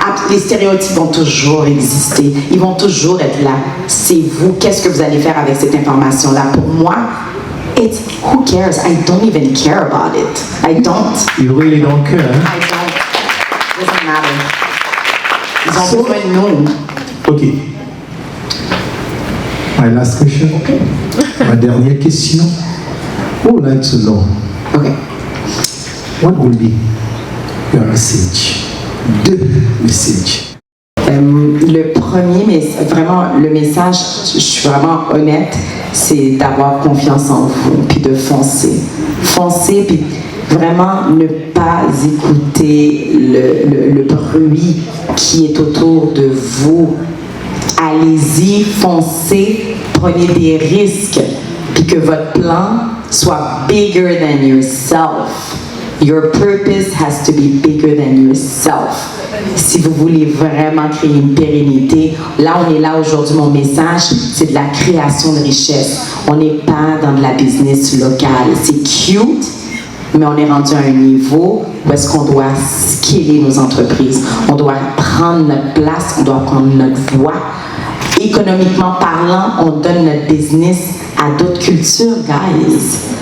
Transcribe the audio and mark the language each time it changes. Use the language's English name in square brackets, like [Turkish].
[French] Les stéréotypes vont toujours exister, ils vont toujours être là. C'est vous, qu'est-ce que vous allez faire avec cette information-là? Pour moi, [English] it's who cares? I don't even care about it. I don't. You really don't care. I don't. It doesn't matter. [French] Ils ont besoin de nous. Okay. [English] My last question. Okay. [French] Ma dernière question. [English] Who would like to know? Okay. What will be your message? [French] Deux messages. Le premier, vraiment, le message, je suis vraiment honnête, c'est d'avoir confiance en vous, puis de foncer. Foncer, puis vraiment ne pas écouter le bruit qui est autour de vous. Allez-y, foncez, prenez des risques, puis que votre plan soit [English] bigger than yourself. Your purpose has to be bigger than yourself. [French] Si vous voulez vraiment créer une pérennité, là on est là aujourd'hui, mon message, c'est de la création de richesse. On n'est pas dans de la business locale. C'est cute, mais on est rendu à un niveau où est-ce qu'on doit skiller nos entreprises. On doit prendre notre place, on doit prendre notre voix. Économiquement parlant, on donne notre business à d'autres cultures, guys.